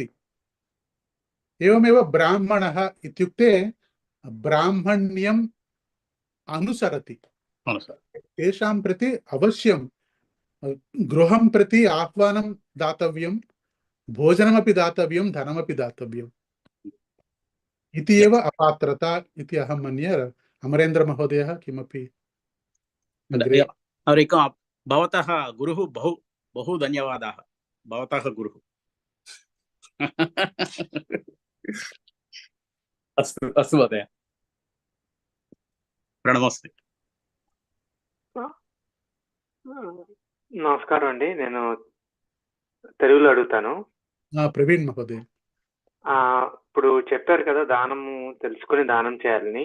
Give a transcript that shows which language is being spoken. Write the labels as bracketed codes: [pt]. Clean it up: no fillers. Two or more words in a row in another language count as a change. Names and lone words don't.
[sa] एवमेव ब्राह्मणः इत्युक्ते ब्राह्मण्यम् अनुसरति, तेषां प्रति अवश्यं गृहं प्रति आह्वानं दातव्यं, भोजनमपि दातव्यं, धनमपि दातव्यम् इति एव अपात्रता इति अहं मन्ये। अमरेन्द्र महोदयः किमपि अग्रे? भवतः गुरुः बहु बहु धन्यवादाः। भवतः गुरुः अस्तु अस्तु महोदय, ప్రణమస్తే. [te] నమస్కారం అండి. నేను తెలుగులో అడుగుతాను. ప్రవీణ్ మహోదయ్, ఇప్పుడు చెప్పారు కదా దానము తెలుసుకుని దానం చేయాలని.